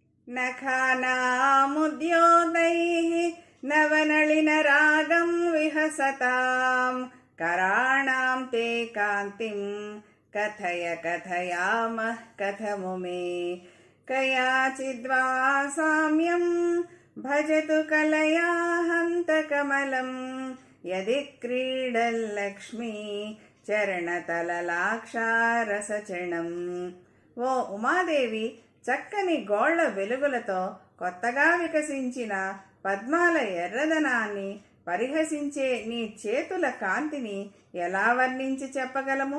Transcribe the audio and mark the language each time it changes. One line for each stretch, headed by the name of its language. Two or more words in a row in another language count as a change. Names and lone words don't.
Sanskrit: नखानामुद्योतैः नवनलिनरागं विहसतां कराणां ते कान्तिं कथय कथयामः कथमुमे कयाचिद्वा साम्यं भजतु कलया हन्तकमलं यदि क्रीडल्लक्ष्मी చరణతలలాక్షారసచణం.
Telugu: ఓ ఉమాదేవి, చక్కని గోళ్ల వెలుగులతో కొత్తగా వికసించిన పద్మాల ఎర్రదనాన్ని, పరిహసించే నీ చేతుల కాంతిని ఎలా వర్ణించి చెప్పగలము?